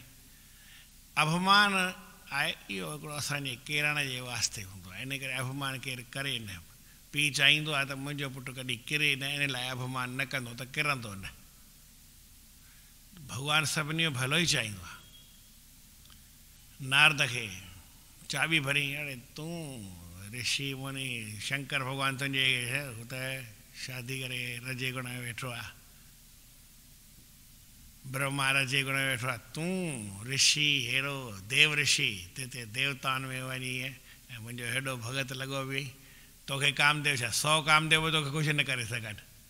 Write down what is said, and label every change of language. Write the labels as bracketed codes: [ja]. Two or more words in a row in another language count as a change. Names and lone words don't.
[sd] अपमान आहे इहो हिकिड़ो असांजे किरण जे वास्ते हूंदो आहे, इन करे अपमान केरु करे न। पीउ चाहींदो आहे त मुंहिंजो पुटु कॾहिं किरे न, इन लाइ अपमान न कंदो त किरंदो न। भॻवानु सभिनी जो भलो ई चाहींदो आहे। नारद खे चाबी भरी, अड़े तूं ऋषि मुनि शंकर भॻवानु तुंहिंजे हुते शादी करे रजे गुण में वेठो आहे, ब्रह्मा रजे गुण में वेठो आहे, तूं ऋषि हेड़ो देव ऋषि ते देवताउनि में वञी ऐं मुंहिंजो हेॾो भॻत लॻो बि, तोखे कामदेव छा 100 कामदेव बि तोखे कुझु न करे सघनि।